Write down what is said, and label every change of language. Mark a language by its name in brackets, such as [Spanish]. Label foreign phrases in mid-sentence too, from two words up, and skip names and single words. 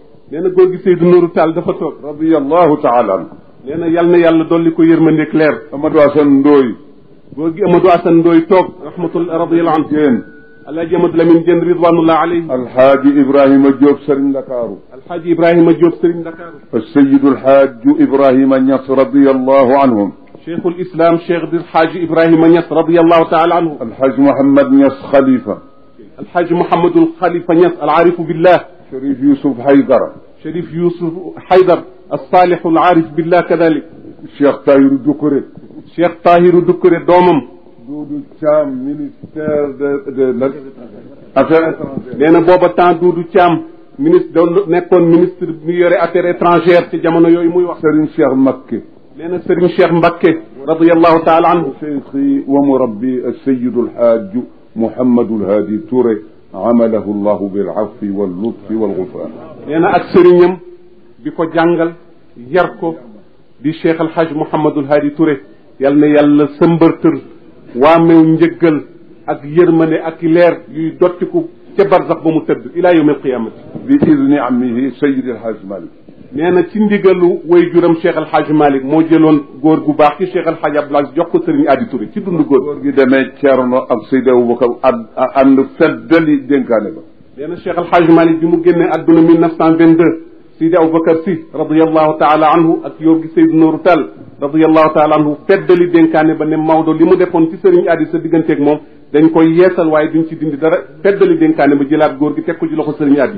[Wolof] nee na góor gi Seydou Nourou Tall dafa toog [Arabic] رضي الله تعالى عنه [Wolof] nee na yal na yàlla dolli ko yërmandeeg leer Amadou Assane Ndoye góor gi Amadou Assane Ndoye toog [Arabic] رحمة الله رضي الله عنه [Wolof] Diène [Arabic] alhaji Amadou Lamine Diène رضوان الله عليه [Wolof] alhaaji Ibrahima Diop Serigne Ndakaaru alhaji Ibrahima Diop Serigne Ndakaaru [Arabic] السيد الحاج إبراهيم نصر رضي الله عنهم شيخ الإسلام شيخ الحاج إبراهيم نصر رضي الله تعالى عنه الحاج محمد نصر خليفة الحاج محمد الخليفة نصر العارف بالله شريف يوسف حيدر شريف يوسف حيدر الصالح العارف بالله كذلك الشيخ طاهر دكري الشيخ طاهر دكري دومم [French] دودو تشام ministère de affaires étrangères [Wolof] nee na booba temps Doudou Thiam ministre doon nekkoon ministre mi yore [French] affaires étrangères [Wolof] ci jamono yooyu muy wax Serigne Cheikh Mbacké nee na Serigne Cheikh Mbacké [Arabic] رضي الله تعالى عنه شيخي ومربي السيد الحاج محمد الهادي توري عمله الله بالعفو واللطف والغفران [Wolof] nee na ak sëriñam bi ko jàngal yar ko di Cheikh El Hadj Mouhamadul Hadi Touré yal na yàlla sëmbërtër waamew njëggal ak yërmande ak leer yuy dottiku ca barzax ba mu tëdd [Arabic] إلى يوم القيامة بإذن عمه سيد الحاج مالك [Wolof] nee na ci ndigalu way juram Cheikh El Hadj Malick moo jëloon góor gu baax ci Cheikh El Hadj Abdoul Aziz jox ko sëriñ Adi Touré ci dund góor gi demee Thierno ak Seydi Aboubacar ànd feddali dénkaane ba nee na Cheikh El Hadj Malick bi mu génnee adduna 1922 Seydi Aboubacar Sy [Arabic] رضي الله تعالى عنه [Wolof] ak yor gi Seydou Nourou Tall [Arabic] رضي الله تعالى عنه [Wolof] feddali dénkaane ba ne Maodo li mu defoon ci sëriñ Adi sa digganteeg moom dañ koy yeesal waaye duñ ci dindi dara feddali dénkaane ba jëlaat góor gi teg ko ci loxo sëriñ Adi